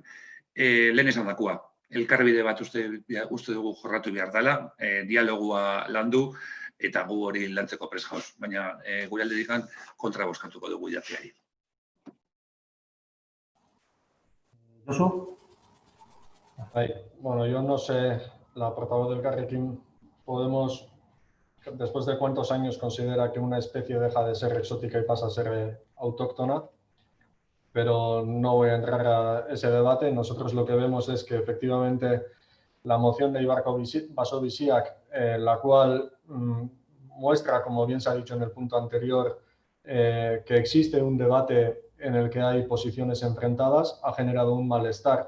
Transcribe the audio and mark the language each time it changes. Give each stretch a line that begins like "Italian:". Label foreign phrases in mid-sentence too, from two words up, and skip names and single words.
Basque: Lehen esan dakua, elkarbide bat uste dugu jorratu behar dela, dialogua landu, eta gu hori lantzeko prest jauz. Baina gure aldedikan kontra bozkatuko dugu idatziari.
Spanish: ¿Josu? Bueno, yo no sé, la portavoz del Elkarrekin Podemos, después de cuántos años considera que una especie deja de ser exótica y pasa a ser autóctona, pero no voy a entrar a ese debate. Nosotros lo que vemos es que efectivamente la moción de Ibar Baso-Biziak, la cual muestra, como bien se ha dicho en el punto anterior, que existe un debate en el que hay posiciones enfrentadas, ha generado un malestar.